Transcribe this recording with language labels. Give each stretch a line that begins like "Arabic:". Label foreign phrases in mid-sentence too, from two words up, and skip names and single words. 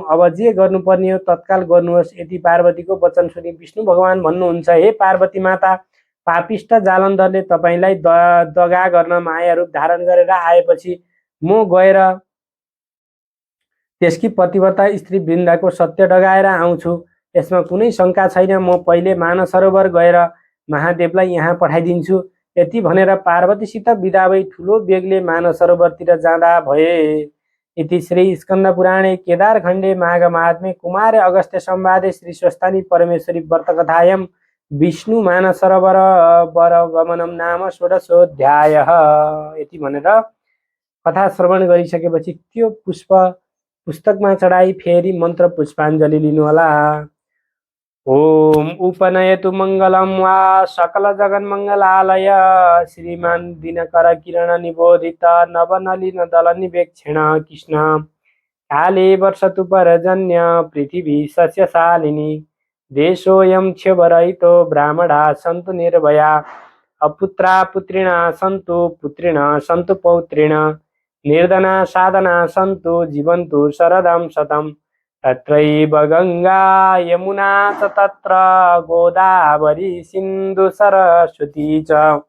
Nepali: अब जे गर्नुपर्ने हो तत्काल गर्नुहोस्। यति पार्वतीको वचन सुनि विष्णु भगवान भन्नुहुन्छ, हे पार्वती माता, पापिष्ट जालन्धरले तपाईँलाई दगा गर्न माया रूप धारण गरेर आएपछि म गएर त्यसकी पतिव्रता स्त्री वृन्दाको सत्य डगाएर आउँछु। यसमा कुनै शङ्का छैन। म पहिले मानसरोवर गएर महादेवलाई यहाँ पठाइदिन्छु। यति भनेर पार्वतीसित बिदा भई ठुलो बेगले मानसरोवरतिर जाँदा भए।
Sanskrit: इति श्री स्कन्द पुराणे केदारखण्डे माघ महात्म्ये कुमारे अगस्त्य संवादे श्री स्वस्तानी परमेश्वरी व्रतकथायां विष्णु मानसरोवर गमनम नाम षोडशोऽध्यायः।
Nepali: यति भनेर कथा श्रवण गरिसकेपछि त्यो पुस्तकमा चढाई फेरि मन्त्र पुष्पाञ्जली लिनुहोला।
Sanskrit: ओम उपनयतु मंगलम वा सकल जगन्मंगलालय श्रीमान दिनकर किरण निबोधित नवनलिन दल निवेक्षण कृष्ण काले वर्षतु परजन्य पृथिवी सस्यशालिनी देशोऽयं क्षोभरहितो ब्राह्मणा सन्तु निर्भया अपुत्रा पुत्रिणा सन्तु पुत्रिणा सन्तु पौत्रिण निर्धना साधना सन्तु जीवन्तु शरदं शतम् तत्रैव गंगा यमुना च तत्र गोदावरी सिन्धु सरस्वती च